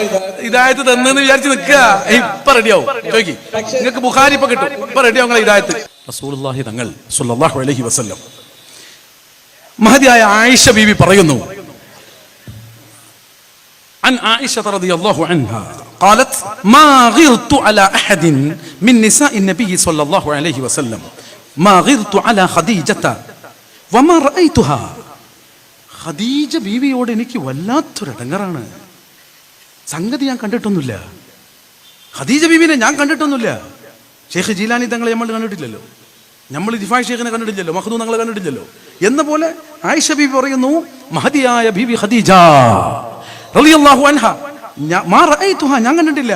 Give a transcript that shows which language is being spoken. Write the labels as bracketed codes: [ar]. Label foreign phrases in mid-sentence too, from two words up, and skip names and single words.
[ml] ഹിദായത്ത് തന്നെന്ന് വിചാരിച്ച് നിൽക്കുക. ഇപ്പൊ റെഡിയാവും. ചോദിക്ക്, നിങ്ങൾക്ക് ബുഖാരി ഇപ്പൊ കിട്ടും. ഇപ്പൊ റെഡിയാവും നിങ്ങളെ ഹിദായത്ത്. റസൂലുള്ളാഹി തങ്ങൾ [ar] صلى الله عليه وسلم [ml] മഹദിയായ ആയിഷ ബീവി പറയുന്നു, [ar] عن عائشة رضي الله عنها قالت ما غرت على أحد من نساء النبي صلى الله عليه وسلم ما غرت على خديجة وما رأيتها. [ml] ഖദീജ ബീവിയോട് എനിക്ക് വല്ലാത്തൊരടങ്ങറാണ്. സംഗതി ഞാൻ കണ്ടിട്ടൊന്നുമില്ല. ഖദീജ ബീവിനെ ഞാൻ കണ്ടിട്ടൊന്നുമില്ല. ഷെയ്ഖ് ജീലാനി തങ്ങളെ നമ്മൾ കണ്ടിട്ടില്ലല്ലോ, നമ്മൾ ദിഫായ് ഷെയ്ഖിനെ കണ്ടിട്ടില്ലല്ലോ, മഖ്ദൂം തങ്ങളെ കണ്ടിട്ടില്ലല്ലോ. എന്ന പോലെ ആയിഷ ബീവി പറയുന്നു, മഹദിയായ ബീവി ഖദീജ [ar] رضي الله عنها ما رأيتها, [ml] ഞാൻ കണ്ടിട്ടില്ല.